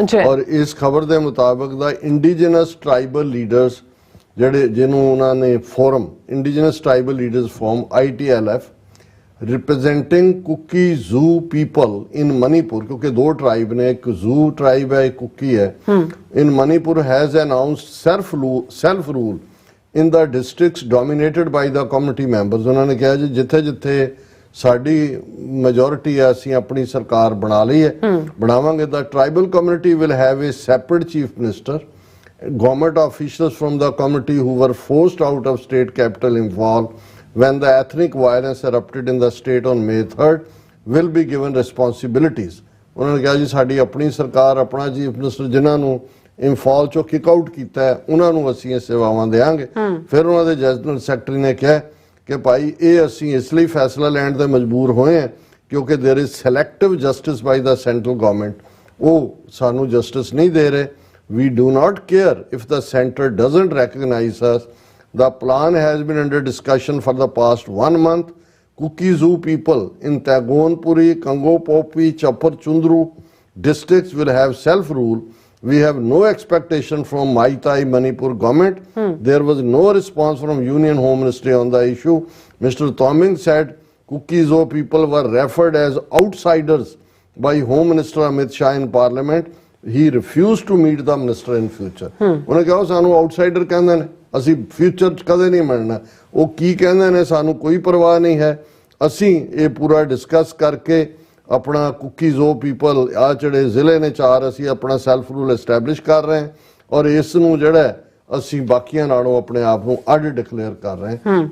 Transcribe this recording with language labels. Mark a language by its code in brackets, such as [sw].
[pa] ਔਰ ਇਸ ਖਬਰ ਦੇ ਮੁਤਾਬਕ [en] the indigenous tribal leaders [pa] ਜਿਹੜੇ ਜਿਹਨੂੰ ਉਹਨਾਂ ਨੇ [en] forum indigenous tribal leaders forum ITLF representing Kuki Zo people in Manipur, [pa] ਕਿਉਂਕਿ ਦੋ ਟ੍ਰਾਈਬ ਨੇ, ਇੱਕ ਜ਼ੂ ਟ੍ਰਾਈਬ ਹੈ, ਇੱਕ ਕੁਕੀ ਹੈ, [en] In Manipur has announced self rule in the districts dominated by the community members. [pa] ਉਹਨਾਂ ਨੇ ਕਿਹਾ ਜੀ ਜਿੱਥੇ ਜਿੱਥੇ ਸਾਡੀ ਮੈਜੋਰਿਟੀ ਹੈ ਅਸੀਂ ਆਪਣੀ ਸਰਕਾਰ ਬਣਾ ਲਈ ਹੈ, ਬਣਾਵਾਂਗੇ। [en] The tribal community will have a separate chief minister. Government officials from the community who were forced out of state capital Imphal when the ethnic violence erupted in the state on May 3rd will be given responsibilities. [pa] ਉਹਨਾਂ ਨੇ ਕਿਹਾ ਜੀ ਸਾਡੀ ਆਪਣੀ ਸਰਕਾਰ, ਆਪਣਾ chief minister ਜਿਨ੍ਹਾਂ ਨੂੰ ਇੰਫਾਲ ਚੋਂ ਕਿਕ ਆਊਟ ਕੀਤਾ ਹੈ ਉਹਨਾਂ ਨੂੰ ਅਸੀਂ ਇਹ ਸੇਵਾਵਾਂ ਦੇਵਾਂਗੇ। ਫਿਰ ਉਹਨਾਂ ਦੇ ਜਨਰਲ ਸੈਕਟਰੀ ਨੇ ਕਿਹਾ ਕਿ ਭਾਈ ਇਹ ਅਸੀਂ ਇਸ ਲਈ ਫੈਸਲਾ ਲੈਣ ਤੇ ਮਜਬੂਰ ਹੋਏ ਹਾਂ ਕਿਉਂਕਿ [en] there is selective justice by the central government, [pa] ਉਹ ਸਾਨੂੰ ਜਸਟਿਸ ਨਹੀਂ ਦੇ ਰਹੇ। [en] We do not care if the center doesn't recognize us. The plan has been under discussion for the past 1 month. Kuki Zoo people in Tagonpuri, Kangopopi, Chapar Chundru districts will have self-rule. We have no expectation from Maitai Manipur government. There was no response from Union Home Ministry on the issue. Mr. Toming said Kuki Zoo people were referred as outsiders by Home Minister Amit Shah in Parliament. He refused to meet the minister in future. [pa] ਉਹਨੇ ਕਿਹਾ ਸਾਨੂੰ outsider ਕਹਿੰਦੇ ਨੇ, ਅਸੀਂ future 'ਚ ਕਦੇ ਨਹੀਂ ਮਿਲਣਾ। ਉਹ ਕੀ ਕਹਿੰਦੇ ਨੇ ਸਾਨੂੰ ਕੋਈ ਪਰਵਾਹ ਨਹੀਂ ਹੈ। ਅਸੀਂ ਇਹ ਪੂਰਾ ਡਿਸਕਸ ਕਰਕੇ ਆਪਣਾ ਕੁਕੀ ਜ਼ੋ ਪੀਪਲ ਆ ਜਿਹੜੇ ਜ਼ਿਲ੍ਹੇ ਨੇ 4 ਅਸੀਂ ਆਪਣਾ ਸੈਲਫ ਰੂਲ ਐਸਟੈਬਲਿਸ਼ ਕਰ ਰਹੇ ਹਾਂ, ਔਰ ਇਸ ਨੂੰ ਜਿਹੜਾ ਅਸੀਂ ਬਾਕੀਆਂ ਨਾਲੋਂ ਆਪਣੇ ਆਪ ਨੂੰ ਅੱਡ ਡਿਕਲੇਅਰ ਕਰ ਰਹੇ ਹਾਂ।